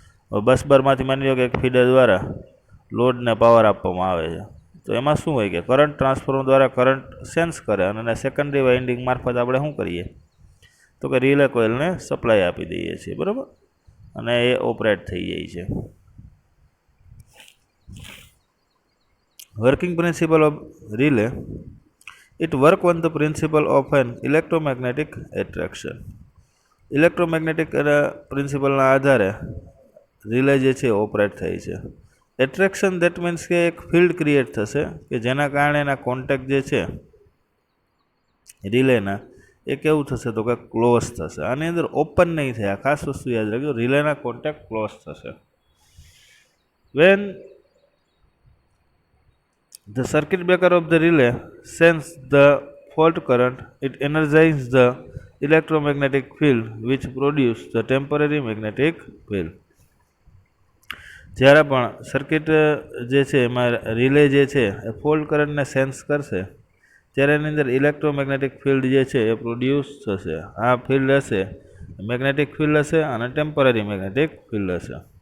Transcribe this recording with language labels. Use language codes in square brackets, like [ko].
[gu] બસ બારમાંથી માની લો કે એક ફીડર દ્વારા લોડને પાવર આપવામાં આવે છે, તો એમાં શું હોય કે કરંટ ટ્રાન્સફોર્મર દ્વારા કરંટ સેન્સ કરે અને સેકન્ડરી વાઇન્ડિંગ મારફત આપણે શું કરીએ તો કે રિલે કોઇલને સપ્લાય આપી દઈએ છીએ, બરાબર, અને એ ઓપરેટ થઈ જાય છે. [en] Working principle of relay. It work on the principle of an electromagnetic attraction. [gu] Electromagnetic પ્રિન્સિપલના આધારે રિલે જે છે ઓપરેટ થાય છે. [en] attraction that means [gu] કે એક ફિલ્ડ ક્રિએટ થશે કે જેના કારણે એના કોન્ટેક્ટ જે છે રિલેના એ કેવું થશે તો કે ક્લોઝ થશે. આની અંદર ઓપન નહીં થાય. ખાસ વસ્તુ યાદ રાખજો, રિલેના કોન્ટેક્ટ ક્લોઝ થશે. [en] When the circuit breaker of the relay sends the fault current, it energizes the electromagnetic field which produce the temporary magnetic field. [gu] જ્યારે પણ સર્કિટ જે છે એમાં રિલે જે છે એ ફોલ્ટ કરંટને સેન્સ કરશે ત્યારે એની અંદર ઇલેક્ટ્રોમેગ્નેટિક ફિલ્ડ જે છે એ પ્રોડ્યુસ થશે. આ ફિલ્ડ હશે મેગ્નેટિક ફિલ્ડ હશે અને ટેમ્પરરી મેગ્નેટિક ફિલ્ડ હશે.